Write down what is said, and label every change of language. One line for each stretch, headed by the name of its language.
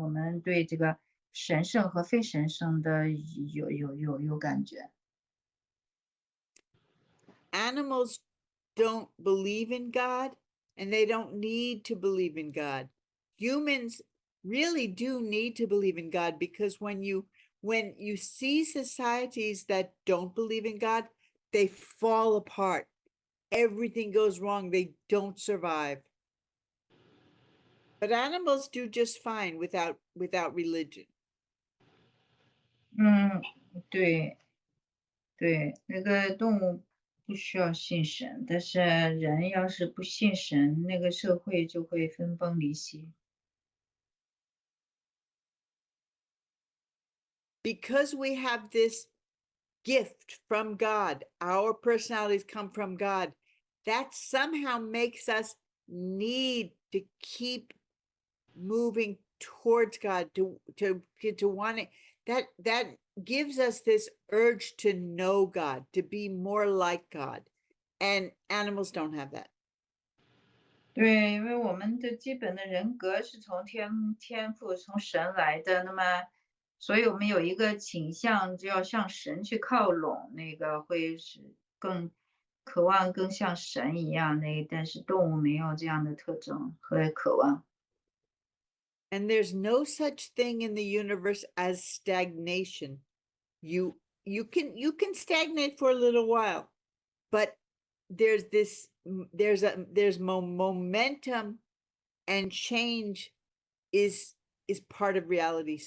Chinese: 我们对这个神圣和非神圣的有感觉。
English: Animals don't believe in God and they don't need to believe in God. Humans really do need to believe in God because when you see societies that don't believe in God, they fall apart. Everything goes wrong. They don't survive. But animals do just fine without religion.
Chinese: 对，那个动物不需要信神，但是人要是不信神，那个社会就会分崩离析。
English: Because we have this gift from God, our personalities come from God, that somehow makes us need to keep moving towards God, to want it. That gives us this urge to know God, to be more like God. And animals don't have that.
Chinese: 对，因为我们的基本的人格是从天赋从神来的，那么，所以我们有一个倾向，就要向神去靠拢，那个会是更渴望更像神一样，但是动物没有这样的特征和渴望。
English: And there's no such thing in the universe as stagnation. You can stagnate for a little while, but there's momentum, and change is part of reality.